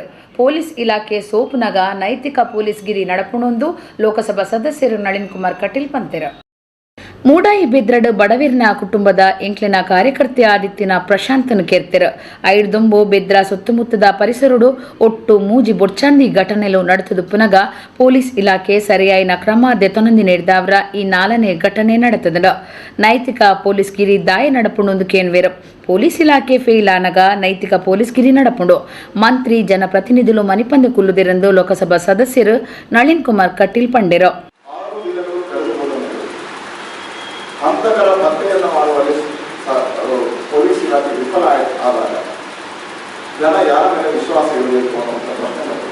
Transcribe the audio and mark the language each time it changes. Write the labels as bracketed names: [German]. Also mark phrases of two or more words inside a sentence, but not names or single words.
[Tulu] ಪೊಲೀಸ್ ಇಲಾಖೆ ಸೋಪುನಗ ನೈತಿಕ ಪೊಲೀಸ್ ಗಿರಿ ನಡಪುಣೊಂದು ಲೋಕಸಭಾ ಸದಸ್ಯರು ನಳಿನ್ ಕುಮಾರ್ ಕಟೀಲ್ ಪಂತೆರ. ಮೂಡಾಯಿ ಬಿದ್ರಡ್ ಬಡವೀರ್ನ ಕುಟುಂಬದ ಎಂಕ್ಲಿನ ಕಾರ್ಯಕರ್ತೆ ಆದಿತ್ಯನ ಪ್ರಶಾಂತನ ಕೇರ್ತೆರ. ಐಡ್ದುಂಬು ಬಿದ್ರಾ ಸುತ್ತಮುತ್ತದ ಪರಿಸರಡು ಒಟ್ಟು ಮೂಜಿ ಬೊಡ್ಚಾಂದಿ ಘಟನೆಲು ನಡೆತದು ಪುನಗ ಪೊಲೀಸ್ ಇಲಾಖೆ ಸರಿಯಾಯಿನ ಕ್ರಮ ದೆತೊನಂದಿ ನಡೆದವರ ಈ 4ನೇ ಘಟನೆ ನಡೆತದ. ನೈತಿಕ ಪೊಲೀಸ್ ಗಿರಿ ದಾಯ ನಡಪುಣೊಂದು ಕೇನ್ವೇರು. ಪೊಲೀಸ್ ಇಲಾಖೆ ಫೇಲ್ ಆನಗ ನೈತಿಕ ಪೊಲೀಸ್ ಗಿರಿ ನಡಪುಂಡು ಮಂತ್ರಿ ಜನಪ್ರತಿನಿಧುಲು ಮನಿಪಂದು ಕುಲ್ಲುದಿರೆಂದು ಲೋಕಸಭಾ ಸದಸ್ಯರು ನಳಿನ್ ಕುಮಾರ್ ಕಟೀಲ್ ಪಂಡೆರು. [Kannada] ಹಂತಕರ ಪತ್ತೆಯನ್ನು ಮಾಡುವಲ್ಲಿ ಪೊಲೀಸ್ ಇಲಾಖೆ ವಿಫಲ ಆದಾಗ ಜನ ಯಾರ ಮೇಲೆ ವಿಶ್ವಾಸ ಇರಬೇಕು ಅನ್ನುವಂಥ ಪ್ರಶ್ನೆ ಬರ್ತದೆ.